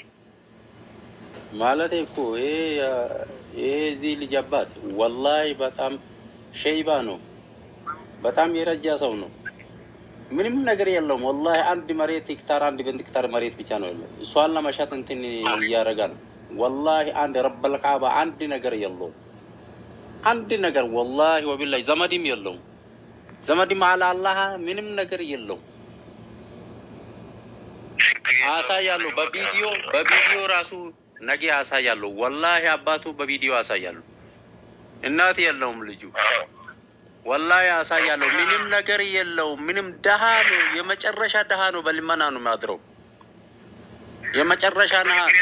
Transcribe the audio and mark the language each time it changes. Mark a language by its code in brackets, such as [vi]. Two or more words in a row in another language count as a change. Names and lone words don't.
[am] ማለት እኮ እዚህ ልጅ አባት والله በጣም ሸይባ ነው በጣም የረጃ ሰው ነው ምንም ነገር የለውም والله አንድ መሬት ሄክታር አንድ ሄክታር መሬት ብቻ ነው ያለው እሷን ለማሻት እንትን ያረጋል والله አንድ [ar] رب الكعبة [am] አንድ ነገር የለውም አንድ ነገር [ar] والله وبالله [am] ዘመድም የለውም ዘመድም [ar] على الله [am] ምንም ነገር የለውም አሳያለሁ በቪዲዮ ራሱ ነገ አሳያለሁ والله አባቱ በቪዲዮ አሳያለሁ እናት የለውም ልጁ والله አሳያለሁ ምንም ነገር የለውም ምንም ደሃ ነው የመጨረሻ ደሃ ነው በልመና ነው ማድረው የመጨረሻ ነው